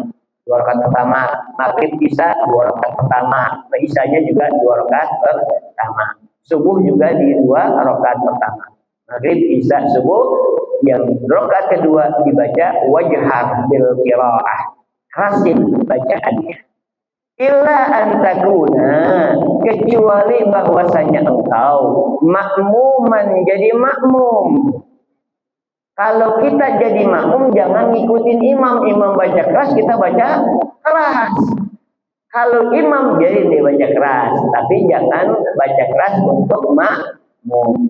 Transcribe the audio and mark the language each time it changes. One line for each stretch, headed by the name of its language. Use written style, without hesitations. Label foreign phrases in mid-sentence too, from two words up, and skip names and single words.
Indonesian: 2 rakaat pertama, maghrib, isya 2 rakaat pertama. Isyanya juga 2 rakaat pertama. Subuh juga di 2 rakaat pertama. Maghrib, isya, subuh. Yang rakaat kedua dibaca
Arabic: وجهر بالقراءة.
Indonesian: Kerasin bacaannya.
Arabic: إلا أن تكون,
Indonesian: kecuali bahwasanya engkau makmuman jadi makmum. Kalau kita jadi makmum jangan ngikutin imam. Imam baca keras, kita baca keras. Kalau imam jadi dia baca keras, tapi jangan baca keras untuk makmum.